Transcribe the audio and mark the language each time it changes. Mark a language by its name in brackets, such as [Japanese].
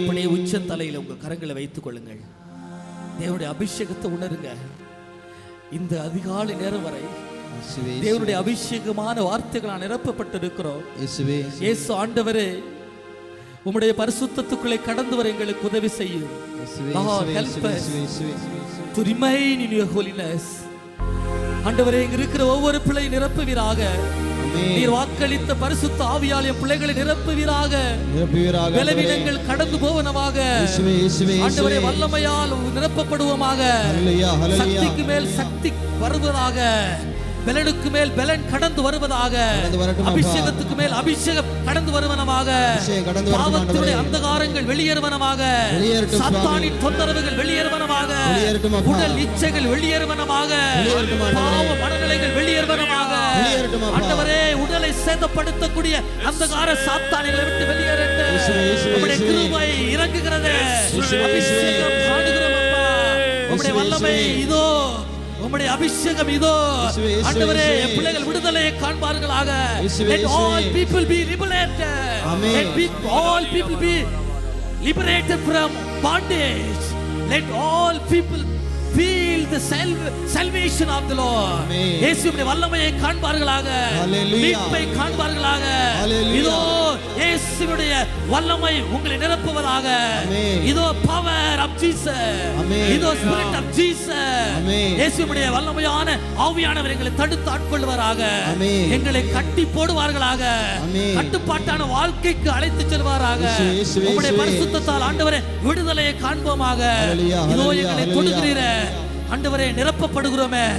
[Tamil] அப்படியே உச்ச தலையில் உங்க கரங்களை வைத்துக் கொள்ளுங்கள். தேவனுடைய அபிஷேகத்தை உணருங்க. இந்த அதிகாலை நேரம் வரை தேவனுடைய அபிஷேகமான வார்த்தைகளால் நிரப்பப்பட்டிருக்கிறோம். இயேசு ஆண்டவரே, உம்முடைய பரிசுத்தத்துக்குள்ளே கடந்து வர எங்களுக்கு உதவி செய்யும். [English] Lord, help us to remain in your holiness. [Tamil] ஆண்டவரே, இங்க இருக்கிற ஒவ்வொரு பிள்ளை நிரப்புவீராக. நீர் வாக்களித்த பரிசுத்த ஆவியால் என் பிள்ளைகளை நிரப்புவீராக. பலவீனங்கள் கடந்து போவனமாக. ஆண்டவரே, வல்லமையால் நிரப்பப்படுவோமாக. சக்திக்கு மேல் சக்தி வருவதாக. பலனுக்கு மேல் பலன் கடந்து வருவதாக. அபிஷேகத்துக்கு மேல் அபிஷேகம் கடந்து வருவனமாக. பாவத்தினுடைய அந்தகாரங்கள் வெளியேறுவனமாக. சாத்தானின் தொந்தரவுகள் வெளியேறுவனமாக. உடல் இச்சைகள் வெளியேறுவனமாக. பாவ மனநிலைகள் வெளியேறுவனமாக. ஆண்டவரே, உடலை சேதப்படுத்தக்கூடிய அந்தகார சாத்தானிகளை விட்டு வெளியேறட்டு. உம்முடைய கிருபை இறங்குகிறது. அபிஷேகம் காணுகிறோம் அப்பா. உம்முடைய வல்லமை இதோ, உம்முடைய அபிஷேகம் இதோ. ஆண்டவரே, பிள்ளைகள் விடுதலையை காண்பார்களாக. [English] Let all people be liberated. Let all people be liberated from bondage. Let all people feel the salvation of the Lord. [Tamil] இயேசுவின் வல்லமையை காண்பார்களாக. மீட்பை காண்பார்களாக. இதோ இயேசுவினுடைய வல்லமை உங்களை நிரப்புவதாக. [English] இதோ power of Jesus. இதோ spirit of Jesus. [Tamil] இயேசுவினுடைய வல்லமையான ஆவியானவர் எங்களை தடுத்து ஆட்கொள்வாராக. எங்களை கட்டி போடுவார்களாக. கட்டுப்பாட்டான வாழ்க்கைக்கு அழைத்து செல்வாராக. உம்முடைய பரிசுத்தத்தால் ஆண்டவரே விடுதலையை காண்போமாக. இதோ எங்களை தொடுகிறீர ஆண்டவரே, நிரப்பப்படுகிறோமே.